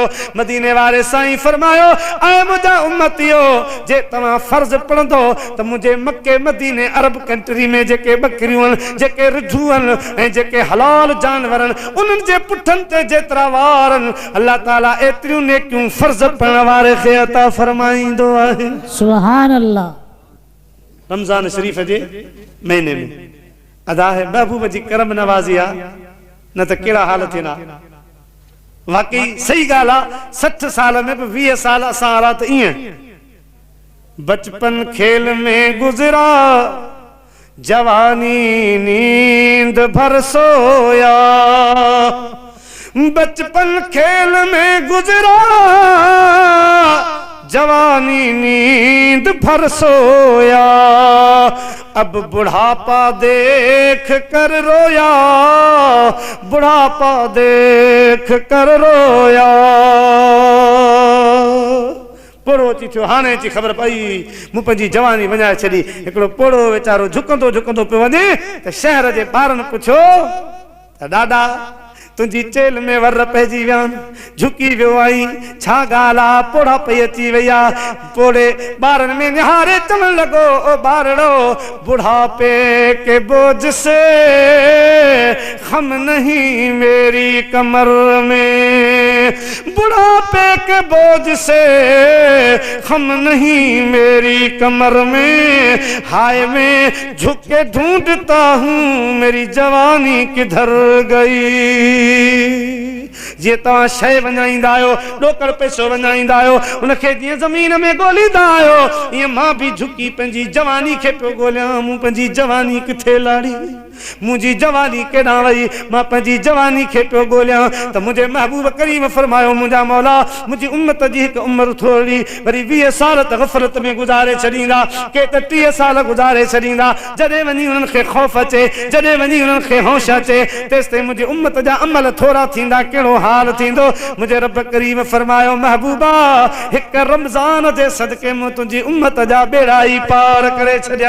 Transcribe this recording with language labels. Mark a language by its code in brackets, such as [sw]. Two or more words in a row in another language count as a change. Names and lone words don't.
[sd] मदीने वारे साईं फरमायो, ऐं मुंहिंजा उम्मतियो, जे तव्हां फ़र्ज़ पढ़ंदो त मुंहिंजे मके मदीने [en] Arab country [sd] में जेके बकरियूं, जेके रिझूं ऐं जेके हलाल जानवर, उन्हनि जे पुठनि ते जेतिरा वार, अल्लाह ताला एतिरियूं नेकियूं फ़र्ज़ पढ़ण वारे खे अता फरमाईंदो आहे। [ar] سبحان الله. [sd] रमज़ान शरीफ़ जे महीने में अदा है महबूब जी करम नवाज़ी आहे, न त कहिड़ा हाल थियना। वाकई सही ॻाल्हि आहे, 60 साल में बि 20 साल असां हारा त ईअं, [hi] बचपन खेल में गुज़रा, जवानी नींद भर सोया, बचपन खेल में गुजरा, जवानी नींद भर सोया, अब बुढ़ापा देख कर रोया, बुढ़ापा देख कर रोया। [sd] पोड़ो अची थियो, हाणे अची ख़बर पई मूं पंहिंजी जवानी वञाए छॾी। हिकिड़ो पोड़ो वीचारो झुकंदो झुकंदो पियो वञे त शहर जे ॿारनि पुछियो त ॾाॾा तुझी चेल में वर पइजी वियान झुकी वियो आई छा ॻाल्हि आहे पोड़ा पई अची वई आहे पोड़े ॿारनि में निहारे चवण लॻो ओ ॿारड़ो [hi] बुढ़ापे के बोझ से खम नहीं मेरी कमर में बुढ़ापे के बोझ से खम नहीं मेरी कमर में हाय मैं झुक के ढूंढता हूँ मेरी जवानी किधर गई [sd] जे तव्हां शइ वञाईंदा आहियो ॾोकड़ पैसो वञाईंदा आहियो उनखे जीअं ज़मीन में ॻोल्हींदा आहियो ईअं मां बि झुकी पंहिंजी जवानी खे पियो ॻोल्हियां मूं पंहिंजी जवानी किथे लाड़ी मुंहिंजी जवानी केॾां वई मां पंहिंजी जवानी खे पियो ॻोल्हियां त मुंहिंजे महबूब करीम फरमायो मुंहिंजा मौला मुंहिंजी उम्मत जी हिकु उमिरि थोरी वरी 20 साल त ग़फ़लत में गुज़ारे छॾींदा के त 30 साल गुज़ारे छॾींदा जॾहिं वञी उन्हनि खे ख़ौफ़ अचे जॾहिं वञी उन्हनि खे होश अचे तेसिताईं मुंहिंजी उम्मत जा अमल थोरा थींदा कहिड़ो हाल थींदो मुंहिंजे रब करीम फरमायो महबूबा हिकु रमज़ान जे सदके मूं तुंहिंजी उम्मत जा बेड़ा ई पार करे छॾिया